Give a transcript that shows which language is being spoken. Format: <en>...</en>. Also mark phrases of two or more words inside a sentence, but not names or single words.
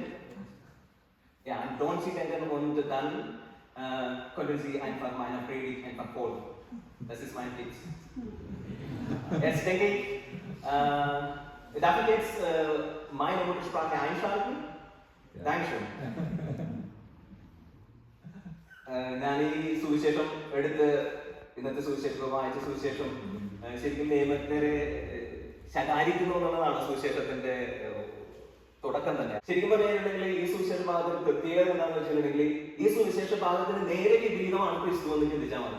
<de>Ja, an Donzi denken und dann können Sie einfach meiner Predigt einfach folgen. Das ist mein Tipp. Jetzt denke ich, darf ich jetzt meine Muttersprache einschalten? Ja. Dankeschön.</de> <ml>ഞാൻ ഈ സുവിശേഷം എടുത്ത് ഇന്നത്തെ സുവിശേഷം വായിച്ച സുവിശേഷം ശരിക്കും നിയമത്തിനെ ശകാരിക്കുന്നു എന്നുള്ളതാണ് സുവിശേഷത്തിന്റെ തുടക്കം തന്നെ. ശരിക്കും പറഞ്ഞിട്ടുണ്ടെങ്കിൽ ഈ സുവിശേഷ ഭാഗത്തിന് പ്രത്യേകത എന്താണെന്ന് വെച്ചിട്ടുണ്ടെങ്കിൽ ഈ സുവിശേഷ ഭാഗത്തിന് നേരെ വിപരീതമാണ് ക്രിസ്തു എന്ന് ചിന്തിച്ചാൽ മതി.</ml>